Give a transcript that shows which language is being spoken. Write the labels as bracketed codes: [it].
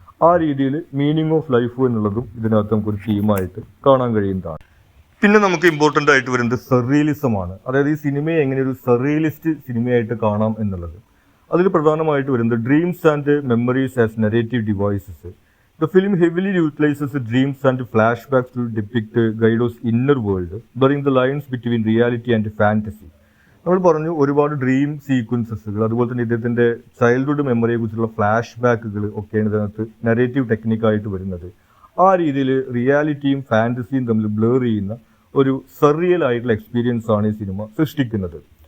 [ml] ആ രീതിയിൽ meaning of life എന്നുള്ളതും ഇതിനകത്ത് നമുക്കൊരു തീമായിട്ട് കാണാൻ കഴിയുന്നതാണ്. പിന്നെ നമുക്ക് ഇമ്പോർട്ടൻ്റ് ആയിട്ട് വരുന്നത് സെറിയലിസമാണ്. അതായത് ഈ സിനിമയെ എങ്ങനെ ഒരു സെറിയലിസ്റ്റ് സിനിമയായിട്ട് കാണാം എന്നുള്ളത്. അതിൽ പ്രധാനമായിട്ട് വരുന്നത് [en] Dreams and memories as narrative devices. The film heavily utilizes dreams and flashbacks to depict Guido's inner world, blurring the lines between reality and fantasy. [ml] നമ്മൾ പറഞ്ഞു ഒരുപാട് ഡ്രീം സീക്വൻസസുകൾ അതുപോലെ തന്നെ ഇദ്ദേഹത്തിൻ്റെ ചൈൽഡ്ഹുഡ് മെമ്മറിയെ കുറിച്ചുള്ള ഫ്ലാഷ് ബാക്കുകൾ ഒക്കെയാണ് ഇതിനകത്ത് നരേറ്റീവ് ടെക്നിക്കായിട്ട് വരുന്നത്. ആ രീതിയിൽ റിയാലിറ്റിയും ഫാൻറ്റസിയും തമ്മിൽ ബ്ലർ ചെയ്യുന്ന ഒരു സർറിയൽ ആയിട്ടുള്ള എക്സ്പീരിയൻസ് ആണ് ഈ സിനിമ സൃഷ്ടിക്കുന്നത്.